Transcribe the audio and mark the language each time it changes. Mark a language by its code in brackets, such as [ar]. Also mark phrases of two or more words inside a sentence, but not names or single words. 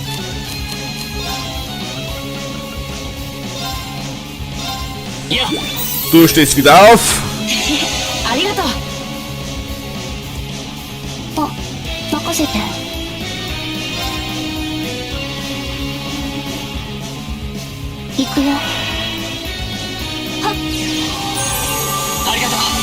[ja] いや [de] Du stehst wieder auf. [ja] ありがとう。任せて。行くよ。はっ。ありがとう。